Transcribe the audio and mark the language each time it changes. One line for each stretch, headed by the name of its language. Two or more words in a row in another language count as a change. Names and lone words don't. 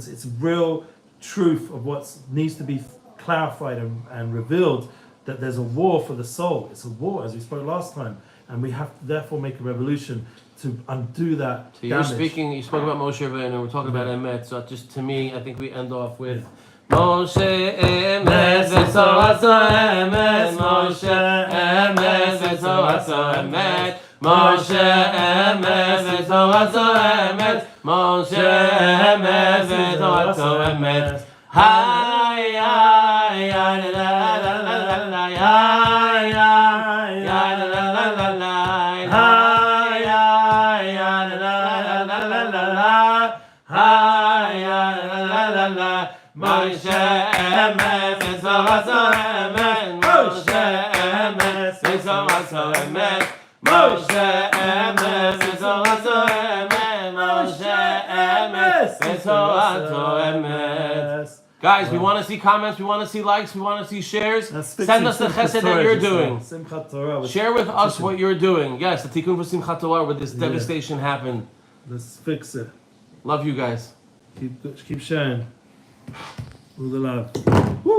English: It's real truth of what needs to be clarified and revealed, that there's a war for the soul. It's a war, as we spoke last time, and we have to therefore make a revolution to undo that damage. You spoke about Moshe Rabbeinu, and we're talking about Emet, so just to me, I think we end off with
Hebrew: משה אמת ותורה אמת משה אמת ותורה אמת משה אמת ותורה אמת משה אמת ותורה אמת. Hi, hi, hi, la la la la la, hi, hi, hi, la la la la la, hi, hi, hi, la la la la la, hi, hi, la la la. משה אמת ותורה אמת משה אמת ותורה אמת משה אמת ותורה אמת משה אמת ותורה אמת.
English: Guys, we want to see comments, we want to see likes, we want to see shares. Send us the chesed that you're doing. Share with us what you're doing. Yes, the tikkun for Simchat Torah, where this devastation happened. Let's fix it. Love you guys. Keep sharing. All the love.